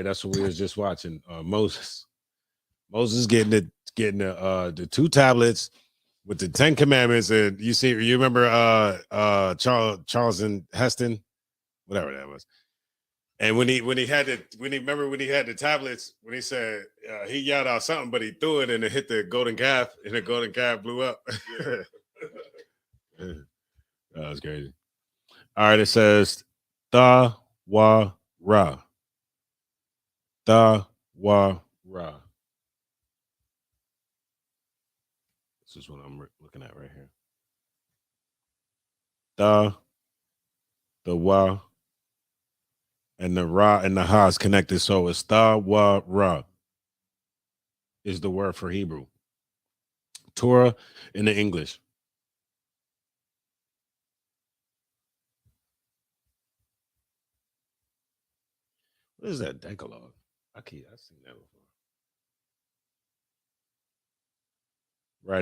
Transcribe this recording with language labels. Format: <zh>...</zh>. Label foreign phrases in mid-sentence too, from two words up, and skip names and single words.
<en>That's what we was just watching. Moses getting the two tablets with the 10 commandments, and you remember Charles Heston, whatever that was. And when he had the tablets, when he said he yelled out something, but he threw it and it hit the golden calf, and the golden calf blew up. That was crazy. All right, it says "ta wa ra." "Ta wa ra." This is what I'm looking at right here. "Ta," the wa, and the ra and the ha is connected, so it's "ta wa ra" is the word for Hebrew. Torah in the English. What is that Decalogue? I've seen that before. Right.</en>